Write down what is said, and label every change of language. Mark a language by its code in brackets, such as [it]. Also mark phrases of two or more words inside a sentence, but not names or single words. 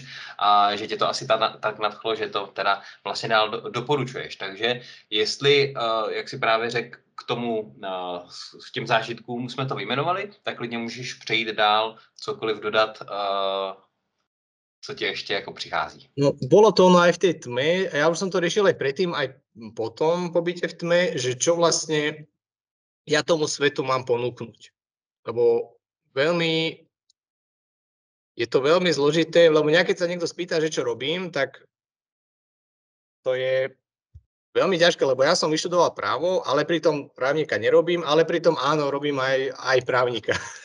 [cs] A že tě to asi tak nadchlo, že to teda vlastně dál doporučuješ. Takže jestli, jak si právě řekl, k tomu, s těm zážitkům jsme to vyjmenovali, tak klidně můžeš přejít dál, cokoliv dodat, co ti [sk] ešte ako [cs] prichází? [sk] No, bolo to ono aj v tej tme, ja už som to riešil aj predtým, aj potom pobyte v tme, že čo vlastne ja tomu svetu mám ponúknuť. Lebo je to veľmi zložité, lebo keď sa niekto spýta, že čo robím, tak to je veľmi ťažké, lebo ja som vyštudoval právo, ale pritom právnika nerobím, ale pritom áno, robím aj právnika.